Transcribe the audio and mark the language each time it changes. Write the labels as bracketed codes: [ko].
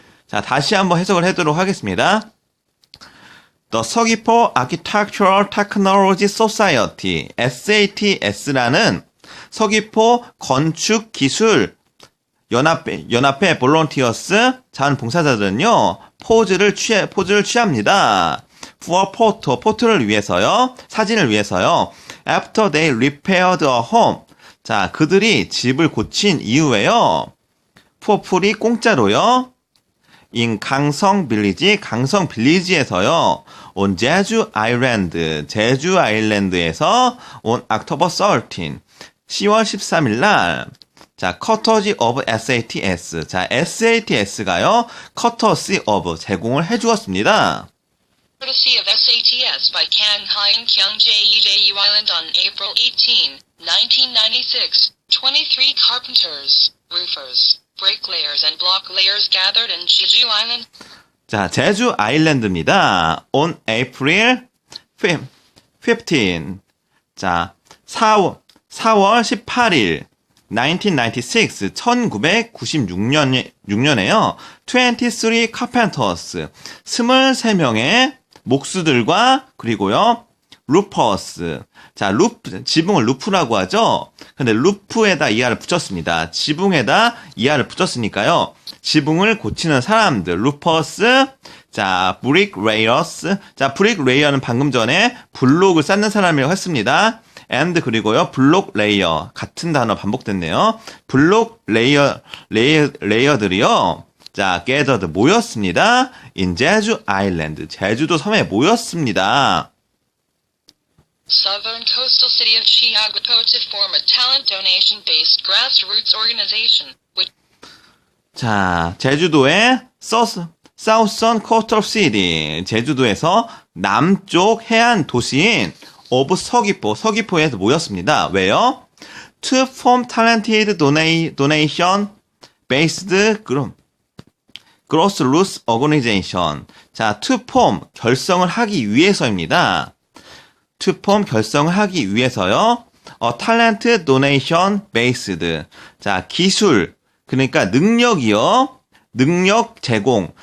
[ko] 자, 다시 한번 해석을 해도록 하겠습니다. The 서귀포 Architectural Technology Society, SATS라는 서귀포 건축기술 연합회 볼런티어스 자원봉사자들은요, 포즈를 취합니다. [en] for photo, [ko] 포토를 위해서요, 사진을 위해서요. [en] After they repaired a home. [ko] 자, 그들이 집을 고친 이후에요. [en] for free, [ko] 공짜로요. in 강성 빌리지에서요. on 제주 아일랜드, 제주 아일랜드에서 [en] on October 13, [ko] 10월 13일 날. 자, [en] courtesy of SATS. [ko] 자, SATS가요, [en] courtesy of [ko] 제공을 해주었습니다. [en] Courtesy of SATS by Kang Hyun Kyung Jeju Island on April 18, 1996. 23 carpenters, roofers, bricklayers and block layers gathered in Jeju Island. 자, 제주 아일랜드입니다. On April [ko] 15. 자, 4월 18일 1996, 1996년에요. [en] 23 carpenters, [ko] 23명의 목수들과 그리고요. 루퍼스. 자, 지붕을 루프라고 하죠. 근데 루프에다 이하를 붙였습니다. 지붕에다 이하를 붙였으니까요. 지붕을 고치는 사람들, 루퍼스. 자, 브릭레이어스. 자, 브릭레이어는 방금 전에 블록을 쌓는 사람이라고 했습니다. and 그리고요. 블록 레이어. 같은 단어 반복됐네요. 블록 레이어들이요. 자, gathered 모였습니다. in 제주 아일랜드. 제주도 섬에 모였습니다. [en] Southern coastal city of Chiaguapo to form a talent donation-based grassroots organization, which [ko] 자, 제주도의 [en] Southern Coastal City. [ko] 제주도에서 남쪽 해안 도시인 of 서귀포에서 모였습니다. 왜요? [en] To form talented donation-based grassroots organization. [ko] 자, [en] to form, [ko] 결성을 하기 위해서입니다. [en] to form, [ko] 결성을 하기 위해서요. [en] talent donation based. [ko] 자, 기술, 그러니까 능력이요. 능력 제공.